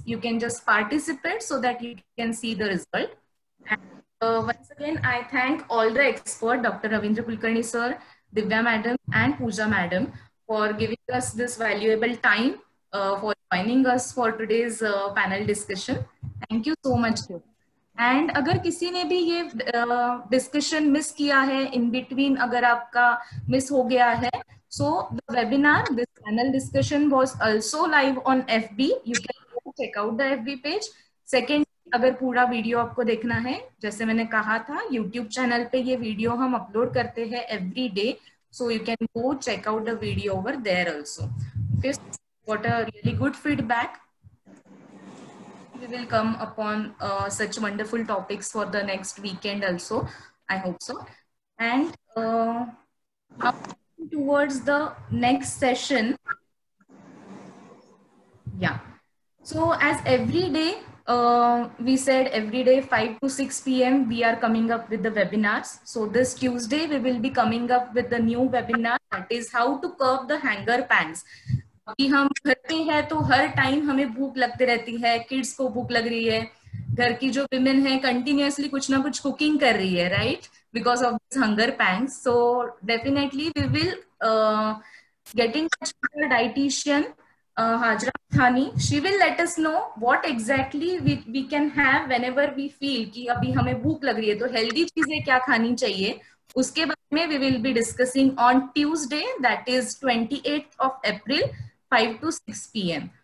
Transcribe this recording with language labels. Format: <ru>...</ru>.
<en>You can just participate so that you can see the result. And once again, I thank all the experts, Dr. Ravindra Kulkarni sir, Divya madam and Pooja madam, for giving us this valuable time, for joining us for today's panel discussion. Thank you so much.</en> <hi>And अगर किसी ने भी ये discussion miss किया है,</hi> <en>in between</en> <hi>अगर आपका miss हो गया है,</hi> <en>so the webinar, this panel discussion was also live on FB. You can go check out the FB page.</en> <hi>Second, अगर पूरा वीडियो आपको देखना है, जैसे मैंने कहा था, YouTube चैनल पे ये वीडियो हम अपलोड करते हैं</hi> <en>every day, so you can go check out the video over there also. Okay, what a really good feedback. We will come upon such wonderful topics for the next weekend also. I hope so. And now towards the next session. Yeah. So as every day, we said every day 5 to 6 p.m. we are coming up with the webinars. So this Tuesday we will be coming up with the new webinar, that is how to curb the hunger pangs.</en> <hi>अभी हम घर पे हैं तो हर time हमें भूख लगती रहती है, किड्स को भूख लग रही है, घर की जो विमेन है कंटिन्यूअसली कुछ ना कुछ कुकिंग कर रही है,</hi> <en>Right, because of this hunger pangs. So definitely we will get in touch with our dietitian Hajra Thani. She will let us know what exactly we can have whenever we feel</en> <hi>कि अभी हमें भूख लग रही है, तो healthy चीजें क्या खानी चाहिए, उसके बारे में</hi> <en>we will be discussing on Tuesday, that is 28th of April, 5 to 6 p.m.</en>